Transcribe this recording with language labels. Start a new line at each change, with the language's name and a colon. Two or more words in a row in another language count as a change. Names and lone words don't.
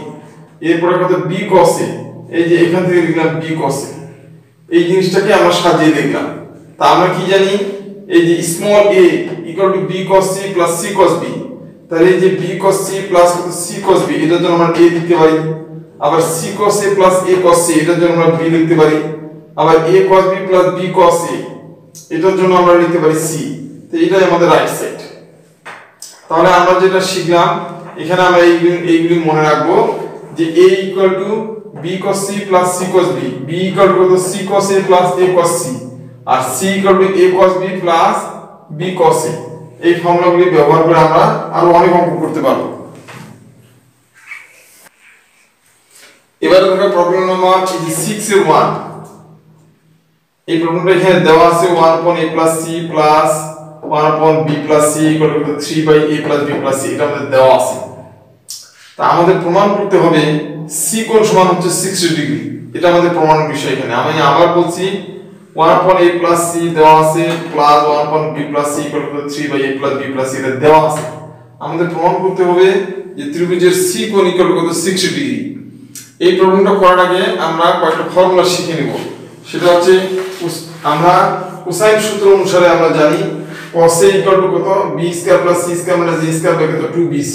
Bangla: এরপরে কত b cos a, এই যে এখান থেকে লিখলাম b cos a। এই জিনিসটাকে আমরা সাজিয়ে লিখলাম। তা আমরা কি জানি এই যে
English: small a equal to b cos c plus c cos b।
Bangla: তাহলে এই যে
English: b cos c plus c cos b
Bangla: এটার জন্য আমরা a লিখতে পারি। আবার
English: c cos a plus a cos c
Bangla: এটার জন্য আমরা b লিখতে পারি। আবার
English: a cos b plus b cos a
Bangla: এটার জন্য আমরা লিখতে পারি c। তো এটাই আমাদের
English: right side.
Bangla: তাহলে আমরা যেটা শিখলাম এখানে আমরা এইগুলি মনে রাখবো যে a
English: equal to b cos c plus c cos b,
Bangla: b
English: equal to c cos a plus a cos c,
Bangla: আর c
English: equal to a cos b plus b cos a।
Bangla: এই ফর্মুলাগুলি ব্যবহার করে আমরা আরো অনেক অঙ্ক করতে পারবো। এবারে দেখো
English: problem number
Bangla: 6 এর 1, এই প্রবলেমটা এখানে দেওয়া আছে
English: 1 upon a plus c
Bangla: plus 1 upon b plus c equal to 3 by a plus b plus c, এটা আমাদের দেওয়া আছে। তা আমাদের প্রমাণ করতে হবে c কোণ সমান হচ্ছে 60 ডিগ্রি, এটা আমাদের প্রমাণের বিষয়। এখানে আমি আবার বলছি
English: 1 upon a plus c
Bangla: দেওয়া আছে
English: plus 1 upon b plus c
Bangla: equal to 3 by a plus b plus c, এটা দেওয়া আছে। আমাদের প্রমাণ করতে হবে যে ত্রিভুজের c কোণ
English: equal to
Bangla: 60 ডিগ্রি। এই প্রবলেমটা করার আগে আমরা কয়েকটা ফর্মুলা শিখে নেব। সেটা হচ্ছে আমরা কোসাইন সূত্র অনুসারে আমরা জানি cos a
English: equal to
Bangla: কত
English: b square plus c square minus a square by
Bangla: কত 2bc।